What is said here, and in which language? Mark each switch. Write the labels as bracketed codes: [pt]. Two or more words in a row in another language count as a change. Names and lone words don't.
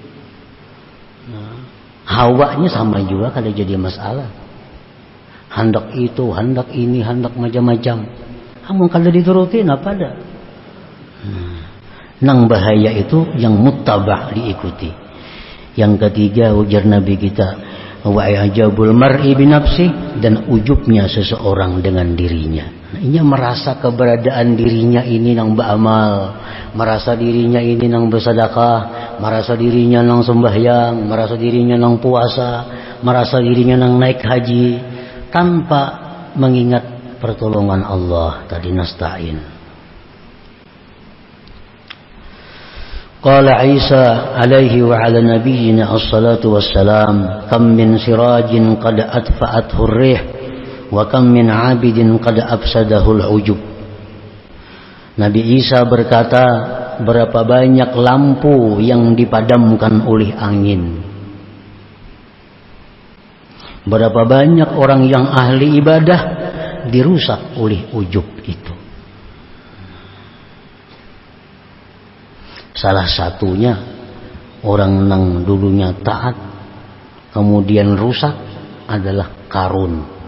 [id] Hawanya sama juga kalau jadi masalah. Hendak itu, hendak ini, hendak macam-macam. [bjn] Namun kalau diturutin apa ada? Nang bahaya itu yang muttaba' diikuti. [id] Yang ketiga ujar Nabi kita, [ar] وعجب المرء بنفسه, [id] dan ujubnya seseorang dengan dirinya. [bjn] Nah, ini merasa keberadaan dirinya ini nang beramal, merasa dirinya ini nang bersedekah, merasa dirinya nang sembahyang, merasa dirinya nang puasa, merasa dirinya nang naik haji, tanpa mengingat pertolongan Allah tadi nasta'in. [ar] قال عيسى عليه وعلى نبينا الصلاة والسلام كم من سراج قد أطفأته الريح وكم من عابد قد أفسده العجب. [id] Nabi Isa berkata, berapa banyak lampu yang dipadamkan oleh angin. Berapa banyak orang yang ahli ibadah dirusak oleh ujub itu. Salah satunya orang yang dulunya taat kemudian rusak adalah Qarun.